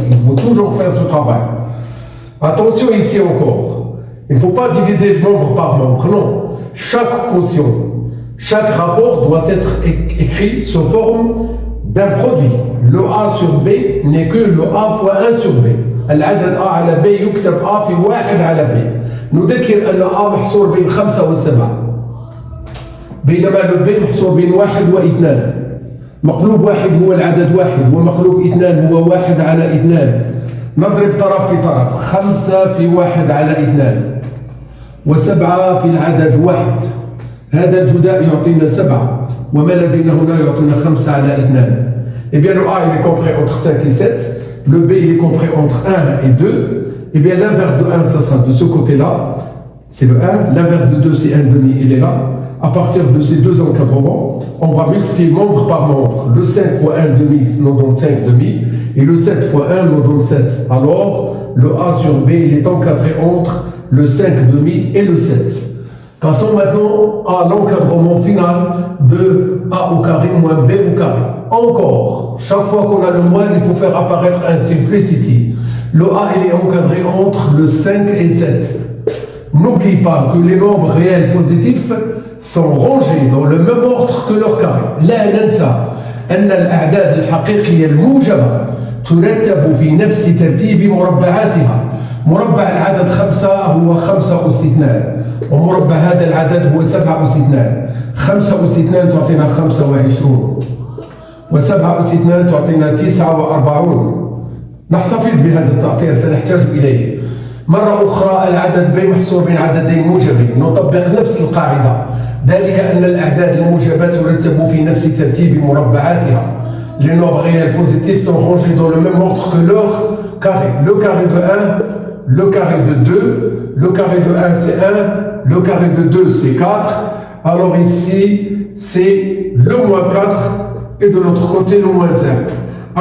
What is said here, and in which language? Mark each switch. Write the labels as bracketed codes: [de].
[fr] Il faut toujours faire ce travail. Attention ici encore. Il ne faut pas diviser membre par membre. Non. Chaque quotient, chaque rapport doit être écrit sous forme d'un produit. Le A sur B n'est que le A fois 1 sur B. [ar] العدد A على B يكتب A في 1 على B. نذكر أن A محصور بين 5 و7. بينما le B محصور بين 1 و2. مقلوب 1 هو العدد 1 ومقلوب 2 هو 1 على 2. نضرب طرف في طرف 5 في 1 على 2 و7 في العدد 1. هذا الجداء يعطينا 7 وما لدينا هنا يعطينا 5 على 2. [fr] Eh bien le A il est compris entre 5 et 7. Le B il est compris entre 1 et 2. Eh bien l'inverse de 1 ça sera de ce côté-là. C'est le 1. L'inverse de 2 c'est 1 demi, il est là. À partir de ces deux encadrements, on va multiplier membre par membre. Le 5 fois 1 demi nous donne 5 demi. Et le 7 fois 1 nous donne 7. Alors, le A sur B, il est encadré entre le 5 demi et le 7. Passons maintenant à l'encadrement final de A au carré moins B au carré. Encore, chaque fois qu'on a le moins, il faut faire apparaître un simplice ici. Le A, il est encadré entre le 5 et 7. N'oublie pas que les nombres réels positifs sont rangés dans le même ordre que leur carré. [ar] لا ننسى أن الأعداد الحقيقية الموجبة ترتب في نفس ترتيب مربعاتها. مربع العدد 5 هو 5 أس 2 ومربع هذا العدد هو 7 أس 2. 5 أس 2 تعطينا 25 و7 أس 2 تعطينا 49. نحتفظ بهذا التعطير سنحتاج إليه. مرة أخرى العدد ب محصور بين عددين موجبين. نطبق نفس القاعدة، ذلك أن الأعداد الموجبة ترتب في نفس ترتيب مربعاتها. [fr] Les nombres réels positifs sont rangés dans le même ordre que leur carré. Le carré de 1, le carré de 2, le carré de 1 c'est 1, le carré de 2 c'est 4. Alors ici, c'est le moins 4 et de l'autre côté le moins 1.